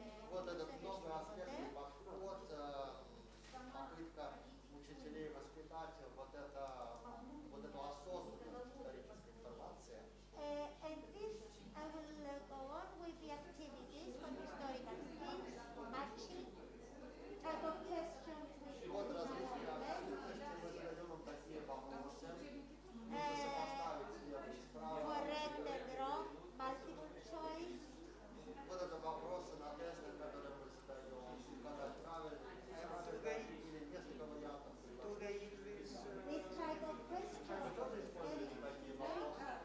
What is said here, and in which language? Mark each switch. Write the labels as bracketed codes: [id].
[ru] Вот этот новый аспектный подход, попытка учителей воспитать вот эту осознанность исторической информации. [en] And this, I will go on with the activities for historical skills, matching, type of questions with [ru] Вот различные активности, мы задаем вам такие вопросы, сопоставить слева и справа. [en] correct and wrong, multiple choice. [ru] Вот это вопросы на тестах, которые мы задаем, угадать правильно или несколько вариантов. [en] This type of questions [ru] Вы тоже используете такие вопросы?